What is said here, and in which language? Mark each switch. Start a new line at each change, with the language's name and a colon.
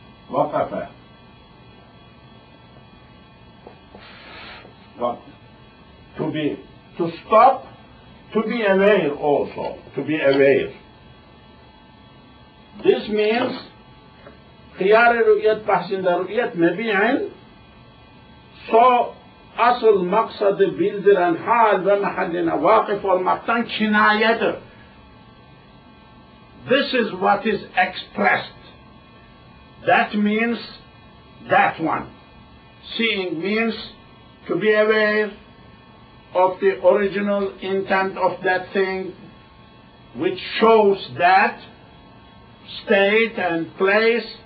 Arabic: Waqafa.
English: What? To stop, to be aware also, to be aware. This means
Turkish: khiyar ru'yat tahsinda ru'yat mebi'in, so asıl maksadı bildiren hal ve mahalline vakıf olmaktan kinayedir.
English: This is what is expressed. That means that one. Seeing means to be aware of the original intent of that thing, which shows that state and place.